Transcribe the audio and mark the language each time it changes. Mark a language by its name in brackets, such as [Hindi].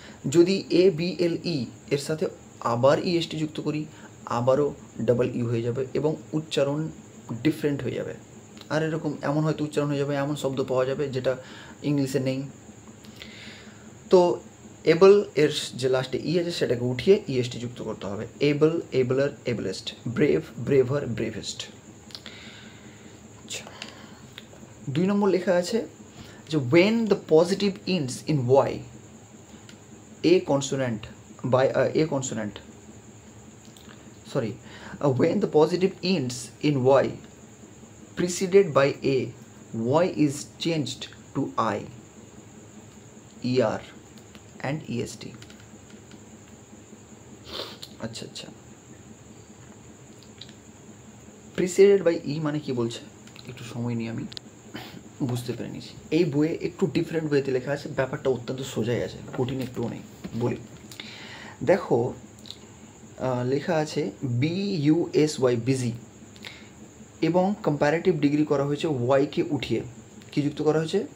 [Bangla] যদি ABLE এর সাথে আবার EST যুক্ত করি, আবারও ডাবল ইউ হয়ে যাবে এবং উচ্চারণ ডিফারেন্ট হয়ে যাবে। আর এরকম এমন হয়তো উচ্চারণ হয়ে যাবে, এমন শব্দ পাওয়া যাবে যেটা ইংলিশে নেই। তো এবল এর যে লাস্টে ই আছে সেটাকে উঠিয়ে EST যুক্ত করতে হবে। [English] Able, abler, ablest, brave, braver, bravest. [Bangla] আচ্ছা, 2 নম্বর লেখা আছে যে [English] when the positive ends in Y, a consonant by a consonant, sorry, when the positive ends in Y preceded by A, Y is changed to I, ER and EST. [Bangla] আচ্ছা আচ্ছা, preceded by ই মানে কি বলছে একটু সময় নিয়ে আমি বুঝতে পেরে নিয়েছি। এই বইয়ে একটু ডিফারেন্ট ওয়েতে লেখা আছে, ব্যাপারটা অত্যন্ত সোজাই আছে, কঠিন একটুও নেই। বলি, দেখো লেখা আছে BUSY বিজি এবং কম্প্যারেটিভ ডিগ্রি করা হয়েছে ওয়াইকে উঠিয়ে। কি যুক্ত করা হয়েছে?